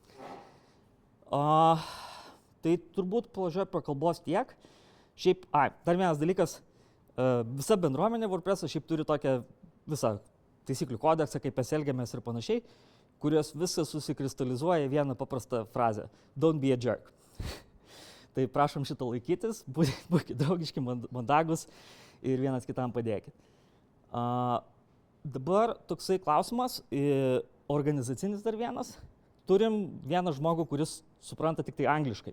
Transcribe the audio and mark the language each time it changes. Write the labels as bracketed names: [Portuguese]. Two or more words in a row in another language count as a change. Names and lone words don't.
[Lithuanian] Tai turbūt plažiau apie kalbos tiek. Šiaip, dar vienas dalykas, visa bendruomenė WordPress'o šiaip turi tokią visą taisyklių kodeksą, kaip mes elgiamės ir panašiai, kurios visas susikristalizuoja į vieną paprastą frazę. [English] Don't be a jerk. [Lithuanian] Tai prašom šitą laikytis, būkite draugiški, mandagus ir vienas kitam padėkit. Dabar toksai klausimas, organizacinis dar vienas. Turim vieną žmogų, kuris supranta tik tai angliškai.